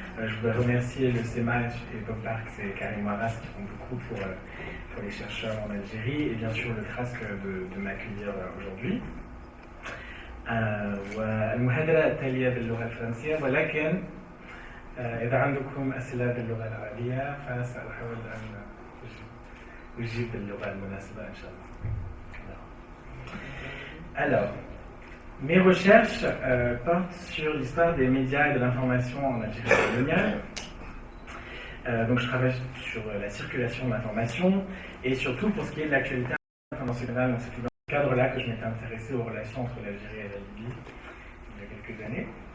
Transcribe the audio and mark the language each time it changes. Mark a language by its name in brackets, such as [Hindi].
[French] Je voudrais remercier le CEMAJ et Bob Parks et Karim Waras qui font beaucoup pour les chercheurs en Algérie, et bien sûr le TRASC de m'accueillir aujourd'hui. [Arabic] والمحاضرة التالية باللغة الفرنسية، ولكن إذا عندكم أسئلة باللغة العربية فسأحاول أن أجيب باللغة المناسبة إن شاء الله. [French] Alors, mes recherches portent sur l'histoire des médias et de l'information en Algérie coloniale. Donc je travaille sur la circulation de l'information et surtout pour ce qui est de l'actualité internationale. Donc c'est dans ce cadre-là que je m'étais intéressé aux relations entre l'Algérie et la Libye il y a quelques années.